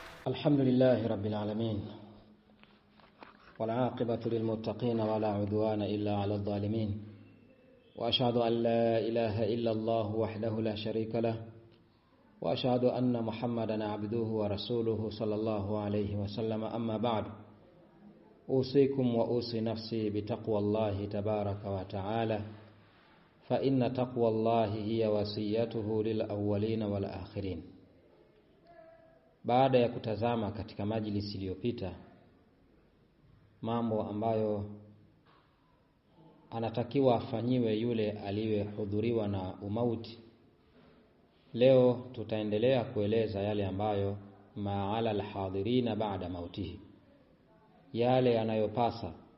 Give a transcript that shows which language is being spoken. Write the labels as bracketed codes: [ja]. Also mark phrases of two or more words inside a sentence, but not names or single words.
[ar] الحمد لله رب العالمين والعاقبة للمتقين ولا عدوان إلا على الظالمين وأشهد أن لا إله إلا الله وحده لا شريك له وأشهد أن محمدا عبده ورسوله صلى الله عليه وسلم أما بعد أوصيكم وأوصي نفسي بتقوى الله تبارك وتعالى فإن تقوى الله هي وصيته للأولين والآخرين. [sw] Baada ya kutazama katika majlisi iliyopita mambo ambayo anatakiwa afanyiwe yule aliyehudhuriwa na umauti, leo tutaendelea kueleza yale ambayo [ar] ما على الحاضرين بعد موته, [sw] yale yanayopasa,